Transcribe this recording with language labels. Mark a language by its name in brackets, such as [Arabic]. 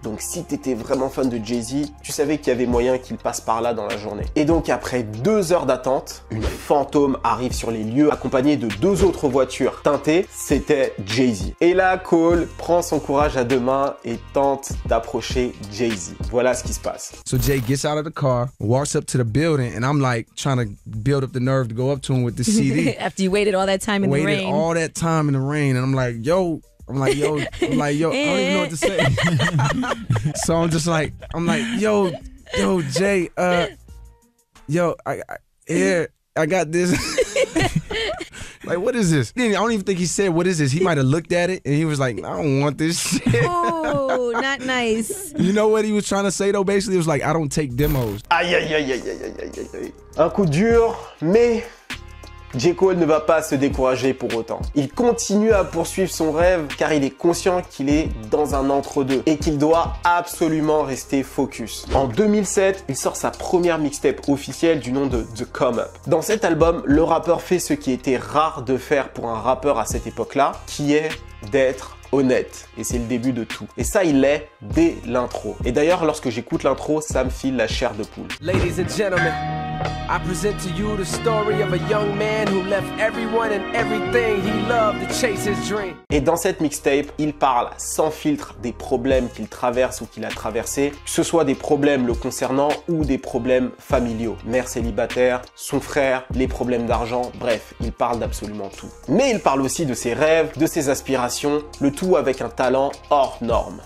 [French] Donc, si t'étais vraiment fan de Jay-Z, tu savais qu'il y avait moyen qu'il passe par là dans la journée. Et donc, après 2 heures d'attente, une fantôme arrive sur les lieux accompagnée de 2 autres voitures teintées. C'était Jay-Z. Et là, Cole prend son courage à 2 mains et tente d'approcher Jay-Z. Voilà ce qui se passe. [English] So Jay gets out of the car, walks up to the building, and I'm like trying to build up the nerve to go up to him with the CD. After you waited all that time in the rain. Waited all that time in the rain, and I'm like, yo, I don't even know what to say. So I'm just like, yo, Jay, I got this. Like, what is this? I don't even think he said, what is this? He might have looked at it and he was like, I don't want this shit. Oh, not nice. You know what he was trying to say though? Basically, it was like, I don't take demos. [French] Aïe, aïe, aïe, aïe, aïe, aïe, aïe, aïe. Un coup dur, mais J. Cole ne va pas se décourager pour autant. Il continue à poursuivre son rêve car il est conscient qu'il est dans un entre-deux et qu'il doit absolument rester focus. En 2007, il sort sa première mixtape officielle du nom de The Come Up. Dans cet album, le rappeur fait ce qui était rare de faire pour un rappeur à cette époque-là, qui est d'être honnête. Et c'est le début de tout. Et ça, il l'est dès l'intro. Et d'ailleurs, lorsque j'écoute l'intro, ça me file la chair de poule. [English] Ladies and gentlemen, I present to you the story of a young man who left everyone and everything he loved to chase his dream. [French] Et dans cette mixtape, il parle sans filtre des problèmes qu'il traverse ou qu'il a traversés, que ce soit des problèmes le concernant ou des problèmes familiaux. Mère célibataire, son frère, les problèmes d'argent, bref, il parle d'absolument tout. Mais il parle aussi de ses rêves, de ses aspirations, le tout avec un talent hors norme.